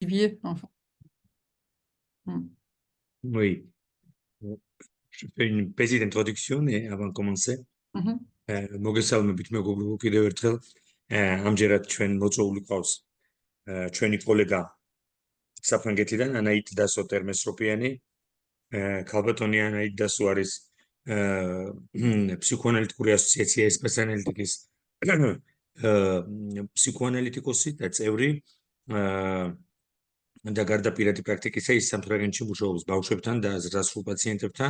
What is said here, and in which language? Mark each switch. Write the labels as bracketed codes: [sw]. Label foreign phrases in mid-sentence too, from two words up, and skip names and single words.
[fr] Olivier, enfin. Oui, je fais une petite introduction et avant de commencer. [ka] მოგესალმებით მეგობრებო კიდევ ერთხელ. ამჯერად ჩვენ მოწვეული ყავს ჩვენი კოლეგა საფრანგეთიდან ანაიტ დასო ტერმესროპიანი. ქალბატონი ანაიტ დასო არის ფსიქოანალიტიკური ასოციაცია ესპასანალიტიკის ფსიქოანალიტიკოსი და წევრი და გარდა პირადი პრაქტიკისა ის სამთვრაგენში მუშაობს ბავშვებთან და ზრდასრულ პაციენტებთან.